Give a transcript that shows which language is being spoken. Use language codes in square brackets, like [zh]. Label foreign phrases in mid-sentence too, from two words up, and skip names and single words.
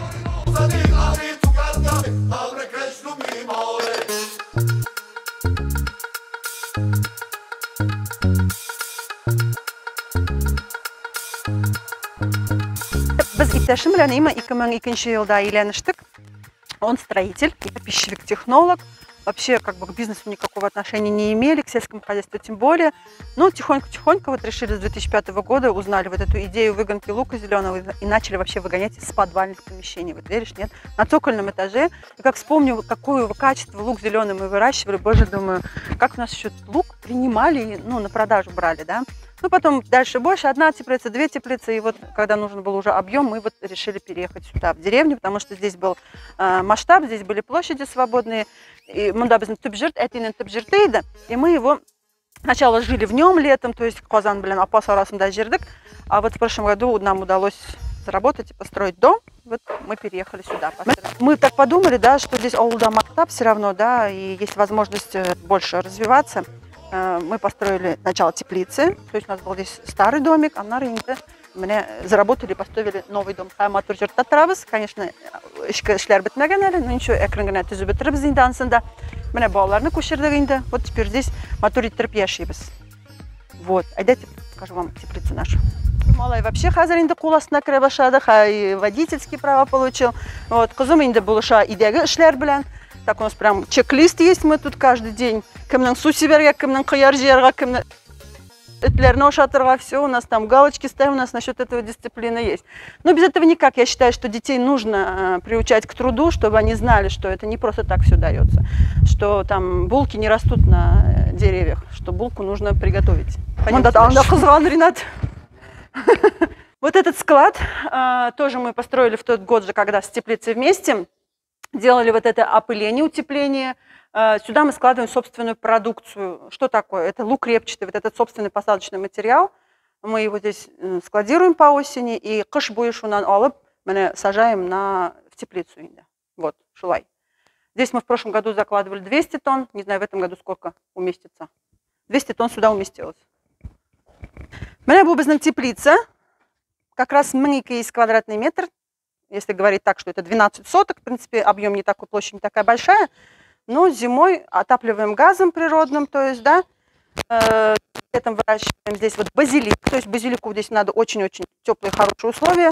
[tt] Biz иптәшем белән 2002 елда өйләнештек. [ru] Он строитель, я пищевик-технолог. Вообще, как бы к бизнесу никакого отношения не имели, к сельскому хозяйству тем более. Но тихонько-тихонько вот решили с 2005 года, узнали вот эту идею выгонки лука зеленого и начали вообще выгонять из подвальных помещений. Вот веришь, нет? На цокольном этаже. И как вспомню, какое качество лук зеленый мы выращивали, боже, думаю, как у нас еще лук принимали, ну, на продажу брали, да? Ну, потом дальше больше, 1 теплица, 2 теплицы, и вот когда нужен был уже объем, мы вот решили переехать сюда, в деревню, потому что здесь был масштаб, здесь были площади свободные, и мы его сначала жили в нем летом, то есть Казан, блин, [tt] Апас арасында жердик, [ru] а вот в прошлом году нам удалось заработать и построить дом, вот мы переехали сюда. Мы так подумали, да, что здесь [tt] ауылда мактаб [ru] все равно, да, и есть возможность больше развиваться. Мы построили сначала теплицы, то есть у нас был здесь старый домик, а на рынке мы заработали, построили новый дом. Конечно, [tt] эшләр бетмәгән әле, [ru] но ничего, [tt] әкрен генә төзеп бетербез инде ансында. Менә балаларны күчердек инде. [ru] Вот теперь здесь [tt] матур иттереп яшибез. [ru] Вот, әйдәтеп покажу вам теплицу нашу. [tt] Малай вообще хәзер инде кул астына керә башлады, [ru] водительский права получил. Вот, [tt] кызым инде булыша идәге эшләр белән. [ru] Так у нас прям чек-лист есть, мы тут каждый день. [tt] Кемнең су сибәргә, кемнең кыяр җыярга, кемнең этләрне ашатырга, [ru] все, у нас там галочки ставим, у нас насчет этого дисциплина есть. Но без этого никак. Я считаю, что детей нужно приучать к труду, чтобы они знали, что это не просто так все дается. Что там булки не растут на деревьях, что булку нужно приготовить. Вот этот склад тоже мы построили в тот год же, когда с теплицей вместе. Делали вот это опыление, утепление. Сюда мы складываем собственную продукцию. Что такое? Это лук репчатый, вот этот собственный посадочный материал. Мы его здесь складируем по осени и [tt] кыш буе шунан алып, [ru] мы сажаем в теплицу. [tt] Вот, шулай. [ru] Здесь мы в прошлом году закладывали 200 тонн. Не знаю, в этом году сколько уместится. 200 тонн сюда уместилось. У меня была теплица. Как раз 1200 квадратный метр. Если говорить так, что это 12 соток, в принципе, объем не такой, площадь не такая большая, но зимой отапливаем газом природным, то есть, да, летом выращиваем здесь вот базилик, то есть базилику здесь надо очень-очень теплые, хорошие условия.